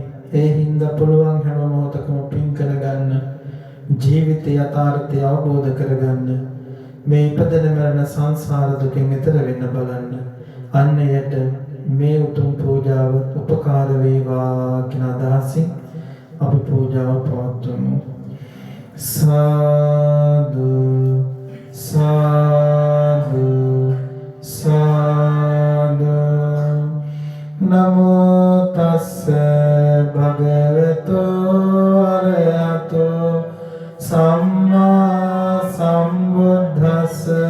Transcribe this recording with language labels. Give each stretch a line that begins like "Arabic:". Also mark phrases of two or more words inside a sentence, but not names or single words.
Sinhala: ඒ හින්දා පුළුවන් හැම මොහොතකම පින් කරගන්න, ජීවිතය යථාර්ථය අවබෝධ කරගන්න, මේ ඉපදෙන මරණ සංසාර දුකෙන් එතර වෙන්න බලන්න. අන්නයට මේ උතුම් පූජාව උපකාර වේවා කියන අදහසින් අපි පූජාව පවත්වමු. සාදු සාදු සාදු.
Pali: නමෝ තස්ස භගවතු අරහතෝ සම්මා සම්බුද්දස්ස.